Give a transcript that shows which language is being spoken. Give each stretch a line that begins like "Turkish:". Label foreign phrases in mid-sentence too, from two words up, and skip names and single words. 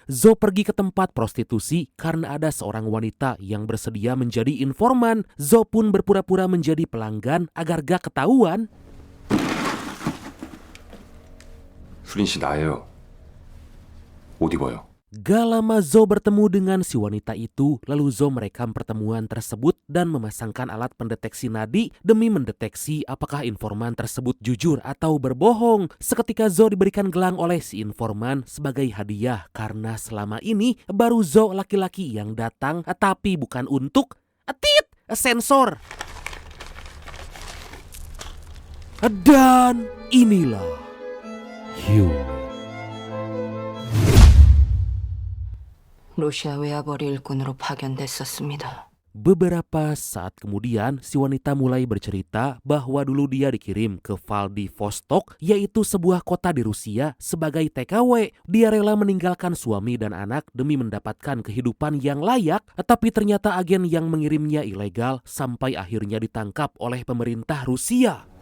Indonesian: Zo pergi ke tempat prostitusi karena ada seorang wanita yang bersedia menjadi informan. Zo pun berpura-pura menjadi pelanggan agar gak ketahuan.
Korean: 수린 씨 나예요. 옷 입어요.
Indonesian: Gak lama Zo bertemu dengan si wanita itu, lalu Zo merekam pertemuan tersebut dan memasangkan alat pendeteksi nadi demi mendeteksi apakah informan tersebut jujur atau berbohong. Seketika Zo diberikan gelang oleh si informan sebagai hadiah karena selama ini baru Zo laki-laki yang datang, tapi bukan untuk sensor. Dan inilah Hugh.
Korean: 러시아 외화벌이 일꾼으로 파견됐었습니다.
Indonesian: Beberapa saat kemudian, si wanita mulai bercerita bahwa dulu dia dikirim ke Vladivostok, yaitu sebuah kota di Rusia, sebagai TKW. Dia rela meninggalkan suami dan anak demi mendapatkan kehidupan yang layak, tapi ternyata agen yang mengirimnya ilegal sampai akhirnya ditangkap oleh pemerintah Rusia.